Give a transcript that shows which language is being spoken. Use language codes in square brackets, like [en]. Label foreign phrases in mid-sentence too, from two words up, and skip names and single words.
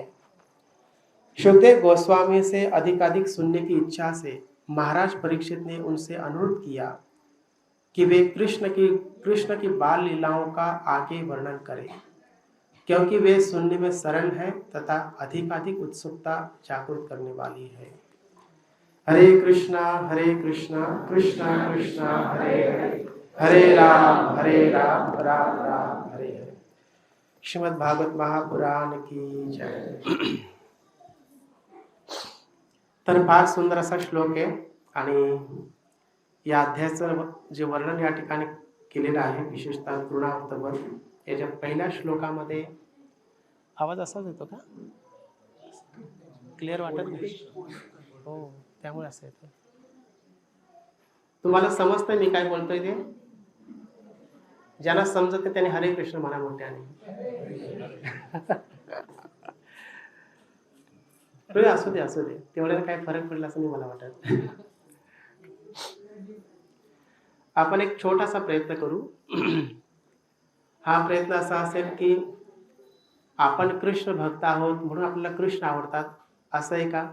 [hi] सुखदेव गोस्वामी से अधिकाधिक सुनने की इच्छा से महाराज परीक्षित ने उनसे अनुरोध किया कि वे कृष्ण की बाल लीलाओं का आगे वर्णन करें, क्योंकि वे सुनने में सरल है तथा अधिकाधिक उत्सुकता जागृत करने वाली है। [sa] हरे कृष्णा कृष्णा कृष्णा हरे हरे, हरे राम राम राम हरे हरे। [hi] श्रीमद् भागवत महापुराण की जय। [mr] तर फार सुंदर असा श्लोक आहे आणि या अध्यायाचं जे वर्णन या ठिकाणी केलेलं आहे, विशेषतः तृणावर्तवर याच्या पहिल्या श्लोकामध्ये आवाज असाच येतो का? क्लिअर वाटत नाही? हो, त्यामुळे असं येतं. तुम्हाला समजतंय मी काय बोलतोय ते? ज्यांना समजत नाही त्याने हरे कृष्ण म्हणा मोठ्याने. असू दे तेवढ्याला काय फरक पडला असं नाही मला वाटत. आपण एक छोटासा प्रयत्न करू. हा प्रयत्न असा असेल की आपण कृष्ण भक्त आहोत म्हणून आपल्याला कृष्ण आवडतात असं आहे का?